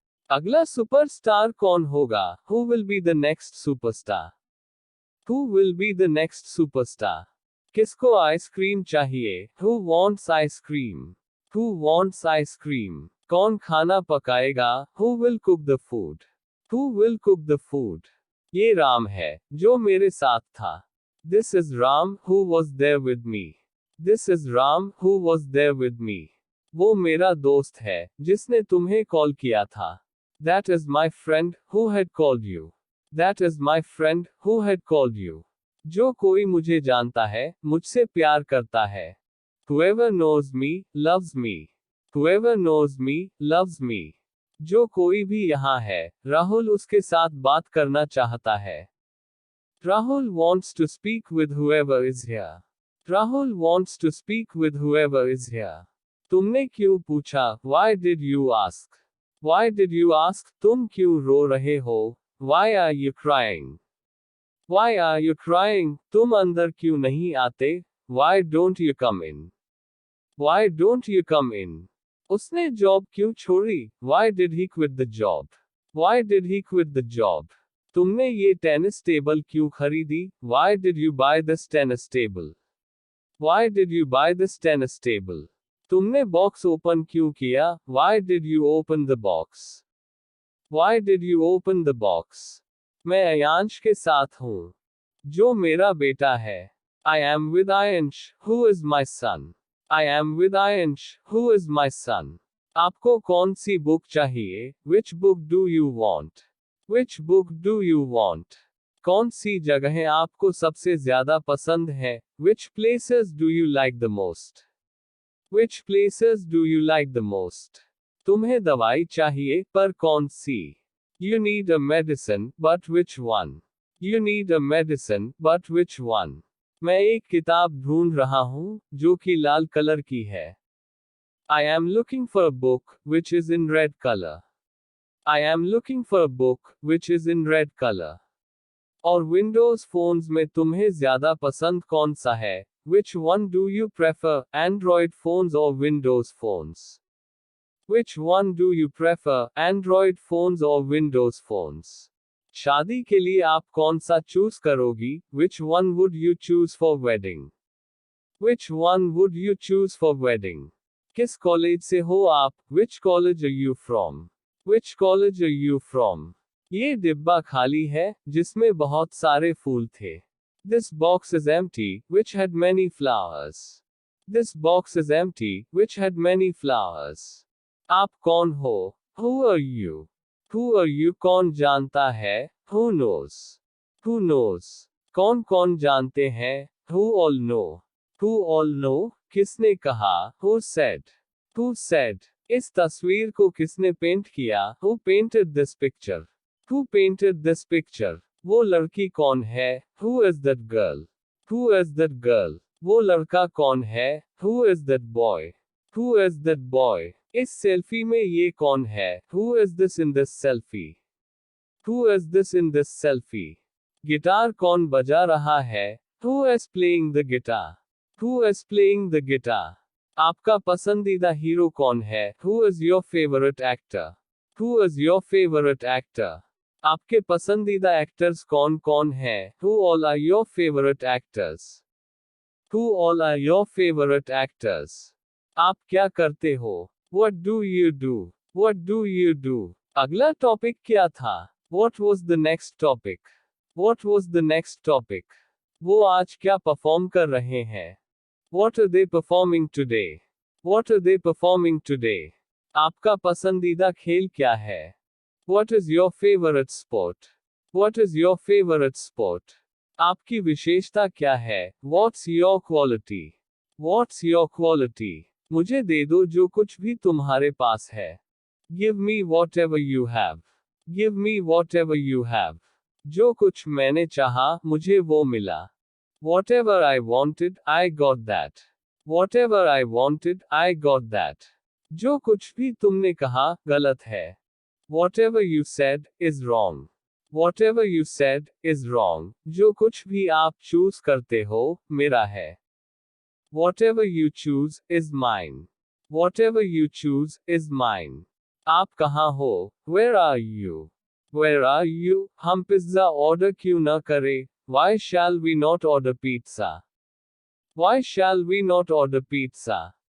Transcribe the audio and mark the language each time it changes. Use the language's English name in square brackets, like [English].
[Hindi] अगला सुपरस्टार कौन होगा? [English] Who will be the next superstar? Who will be the next superstar? [Hindi] किसको ice cream चाहिए? [English] Who wants ice cream? Who wants ice cream? [Hindi] कौन खाना पकाएगा? [English] Who will cook the food? Who will cook the food? [Hindi] ये राम है जो मेरे साथ था. [English] This is Ram who was there with me. This is Ram who was there with me. [Hindi] वो मेरा दोस्त है जिसने तुम्हें कॉल किया था. [English] That is my friend who had called you. That is my friend who had called you. [Hindi] जो कोई मुझे जानता है मुझसे प्यार करता है. [English] Whoever knows me loves me. Whoever knows me loves me. [Hindi] जो कोई भी यहाँ है राहुल उसके साथ बात करना चाहता है. [English] Rahul wants to speak with whoever is here. Rahul wants to speak with whoever is here. [Hindi] तुमने क्यों पूछा? [English] Why did you ask? Why did you ask? [Hindi] तुम क्यों रो रहे हो? [English] Why are you crying? Why are you crying? [Hindi] तुम अंदर क्यों नहीं आते? [English] Why don't you come in? Why don't you come in? [Hindi] उसने जॉब क्यों छोड़ी? [English] Why did he quit the job? Why did he quit the job? [Hindi] तुमने ये टेनिस टेबल क्यों खरीदी? [English] Why did you buy this tennis table? Why did you buy this tennis table? [Hindi] तुमने box open क्यों किया? [English] Why did you open the box? Why did you open the box? [Hindi] मैं अयांश के साथ हूँ जो मेरा बेटा है. [English] I am with Ayansh, who is my son. I am with Ayansh, who is my son. [Hindi] आपको कौन सी बुक चाहिए? [English] Which book do you want? Which book do you want? [Hindi] कौन सी जगहें आपको सबसे ज्यादा पसंद है? [English] Which places do you like the most? Which places do you like the most? [Hindi] तुम्हें दवाई चाहिए, पर कौन सी? [English] You need a medicine, but which one? You need a medicine, but which one? [Hindi] मैं एक किताब ढूंढ रहा हूं, जो कि लाल कलर की है. [English] I am looking for a book, which is in red color. I am looking for a book, which is in red color. [Hindi] और विंडोज फोन्स में तुम्हें ज्यादा पसंद कौन सा है? [English] Which one do you prefer, Android phones or Windows phones? Which one do you prefer, Android phones or Windows phones? [Hindi] शादी के लिए आप कौन सा चूज करोगी? [English] Which one would you choose for wedding? Which one would you choose for wedding? [Hindi] किस college से हो आप? [English] Which college are you from? Which college are you from? [Hindi] ये डिब्बा खाली है, जिसमें बहुत सारे फूल थे. [English] This box is empty, which had many flowers. This box is empty, which had many flowers. [Hindi] आप कौन हो? [English] Who are you? Who are you? [Hindi] कौन जानता है? [English] Who knows? Who knows? [Hindi] कौन कौन जानते हैं? [English] Who all know? Who all know? [Hindi] किसने कहा? [English] Who said? Who said? [Hindi] इस तस्वीर को किसने पेंट किया? [English] Who painted this picture? Who painted this picture? [Hindi] वो लड़की कौन है? [English] Who is that girl? Who is that girl? [Hindi] वो लड़का कौन है? [English] Who is that boy? Who is that boy? [Hindi] इस सेल्फी में ये कौन है? [English] Who is this in this selfie? Who is this in this selfie? [Hindi] Guitar कौन बजा रहा है? [English] Who is playing the guitar? Who is playing the guitar? [Hindi] आपका पसंदीदा हीरो कौन है? [English] Who is your favorite actor? Who is your favorite actor? [Hindi] आपके पसंदीदा एक्टर्स कौन कौन हैं? [English] Who all are your favorite actors? Who all are your favorite actors? [Hindi] आप क्या करते हो? [English] What do you do? What do you do? [Hindi] अगला टॉपिक क्या था? [English] What was the next topic? What was the next topic? [Hindi] वो आज क्या परफॉर्म कर रहे हैं? [English] What are they performing today? What are they performing today? [Hindi] आपका पसंदीदा खेल क्या है? [English] What is your favorite sport? What is your favorite sport? [Hindi] आपकी विशेषता क्या है? [English] What's your quality? What's your quality? [Hindi] मुझे दे दो जो कुछ भी तुम्हारे पास है. [English] Give me whatever you have. Give me whatever you have. [Hindi] जो कुछ मैंने चाहा, मुझे वो मिला. [English] Whatever I wanted, I got that. Whatever I wanted, I got that. [Hindi] जो कुछ भी तुमने कहा, गलत है. [English] Whatever you said is wrong. Whatever you said is wrong. [Hindi] जो कुछ भी आप चूज करते हो, मेरा है. [English] Whatever you choose is mine. Whatever you choose is mine. [Hindi] आप कहाँ हो? [English] Where are you? Where are you? [Hindi] हम पिज्जा ऑर्डर क्यों न करें? [English] Why shall we not order pizza? Why shall we not order pizza?